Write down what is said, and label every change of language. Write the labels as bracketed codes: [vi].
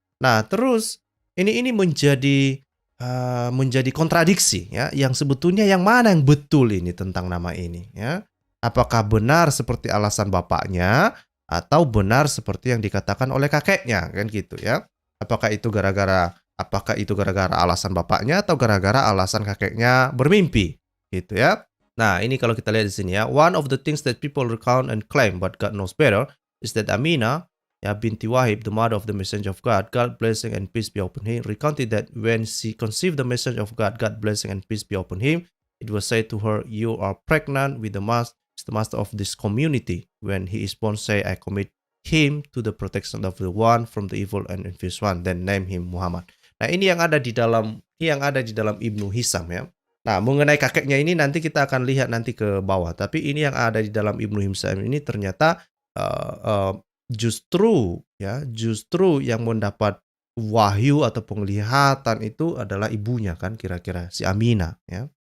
[id] Nah, terus ini menjadi kontradiksi ya, yang sebetulnya yang mana yang betul ini tentang nama ini ya. Apakah benar seperti alasan bapaknya atau benar seperti yang dikatakan oleh kakeknya kan gitu ya. Apakah itu gara-gara alasan bapaknya atau gara-gara alasan kakeknya bermimpi gitu ya. Nah, ini kalau kita lihat di sini ya, [en] one of the things that people recount and claim but God knows better is that Aminah ya binti Wahib, the mother of the messenger of God blessing and peace be upon him, recounted that when she conceived the messenger of God blessing and peace be upon him, it was said to her, you are pregnant with the master of this community. When he is born, say, I commit him to the protection of the one from the evil and envious one, then name him Muhammad. [id] Nah, ini yang ada di dalam Ibnu Hisam ya. Nah, mengenai kakeknya ini nanti kita akan lihat nanti ke bawah. Tapi ini yang ada di dalam Ibnu Hisam ini ternyata justru yang mendapat wahyu atau penglihatan itu adalah ibunya kan, kira-kira si Aminah ya.